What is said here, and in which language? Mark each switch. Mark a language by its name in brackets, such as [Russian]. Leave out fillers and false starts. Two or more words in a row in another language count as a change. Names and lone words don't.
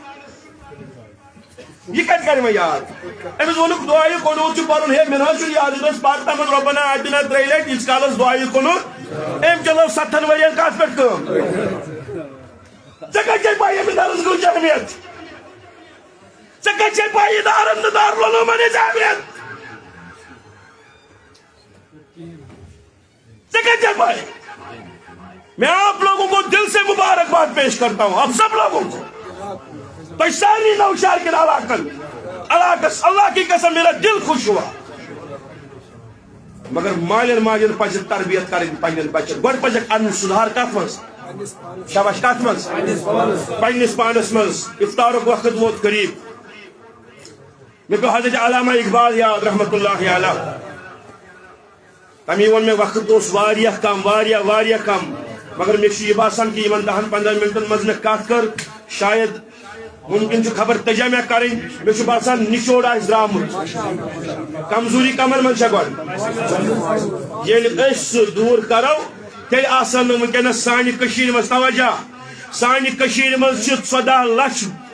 [Kashmiri] یہ کتہِ کرِ وۄنۍ یاد أمِس ووٚنُکھ دُعایہِ قنوٗت چھُ پرُن ہے مےٚ نہ حظ چھُنہٕ یاد ییٚلہِ أسۍ پتہٕ تتھ منٛز [Arabic] رۄبنا آتِنا [Kashmiri] 3 لٹہِ ییٖتِس کالس دُعایہِ قنوٗت أمۍ چلٲو 7 ؤرین کتھ پٮ۪ٹھ کٲم ژےٚ کتہِ چھے پاے أمِس درس گوٚو اہمیت ژےٚ کتہِ چھے پاے یہِ دارن تہٕ دارالعلوٗمن ہٕنٛز اہمیت ژےٚ کتہِ چھے پاے [Urdu] میں آپ لوگوں کو دل سے مبارکباد پیش کرتا ہوں آپ سب لوگوں کو تو ساری نوشہر کے علاقس اللہ کی قسم میرا دل خوش ہوا [Kashmiri] مگر مالین ماجن پزِ تربیت کرٕنۍ پننٮ۪ن بچن گۄڈٕ پزٮ۪کھ انُن سُدھار کتھ منٛز شاباش کتھ منٛز پننِس پانس منٛز افطارُک وقت ووت قریب مےٚ پیوٚو حضرت علامہ اقبال یاد [Arabic] رحمت اللہ علیہ [Kashmiri] تمی ووٚن مےٚ وقت اوس واریاہ کم واریاہ کم مگر مےٚ چھُ یہِ باسان کہِ یِمن 10-15 منٹن منٛز مےٚ کتھ کٔر شاید ممکن چھُ خبر تجا مےٚ کرٕنۍ مےٚ چھُ باسان نِچوڑ آسہِ درٛامُت کمزوری کمن منٛز چھےٚ گۄڈٕ ییٚلہِ أسۍ سُہ دوٗر کرو تیٚلہِ آسن نہٕ وٕنکیٚنس سانہِ کٔشیٖرِ منٛز توجہ سانہِ کٔشیٖرِ منٛز چھِ 14 لچھ